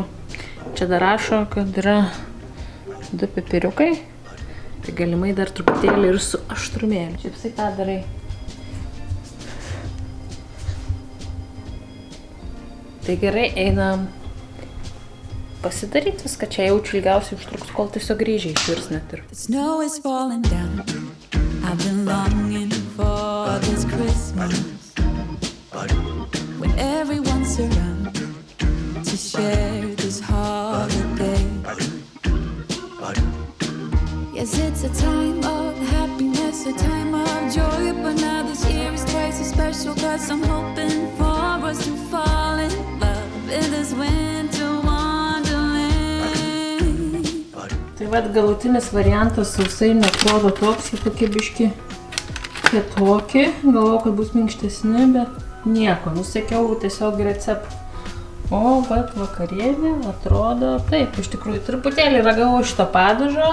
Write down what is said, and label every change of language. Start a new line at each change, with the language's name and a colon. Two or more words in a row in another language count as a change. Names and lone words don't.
Lithuanian: Čia dar rašo, kad yra 2 pipiriukai, tai galimai dar truputėlį ir su aštrumėliu. Čia visai tą darai. Tai gerai, einam pasidaryti viską, čia jaučiu ilgiausiai užtruks, kol tiesiog grįžiai išvirs net ir.
English: The snow is falling down. I've been longing for this Christmas when everyone's around to share this holiday. Yes, it's a time of happiness, a time of joy, but now this year is twice as special, 'cause I'm hoping for us to fall in love in this winter wonderland.
Lithuanian: Tai vad galutinis variantas sausainių atrodo toks, jie tokie biški kietokie. Galvoju, kad bus minkštesni, bet nieko. Nusekiau tiesiog receptą. O vat vakarienė atrodo taip, iš tikrųjų truputėlį ragavau šito padažo.